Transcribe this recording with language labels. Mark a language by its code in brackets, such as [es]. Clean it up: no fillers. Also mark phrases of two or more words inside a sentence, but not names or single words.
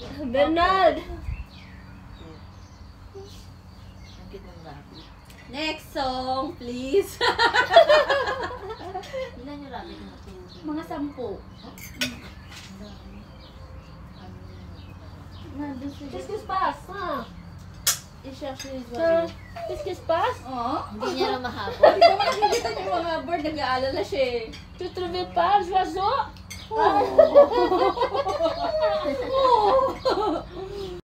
[tl] Bernard! Ang cute ng rabbit. [en] Next song, please. [tl] Ilan yung rabbit na natulog? Mga 10. Nandun siya. [fr] Qu'est-ce qui se passe? Ha? I-cherche les Sir, oiseaux. qu'est-ce qui se passe? [tl] Oh? Hindi niya lang mahabol. Di ba nakikita niyo yung mga bird, nag-aalala siya eh. [fr] Tu trouvais pas l'oiseau? Oh.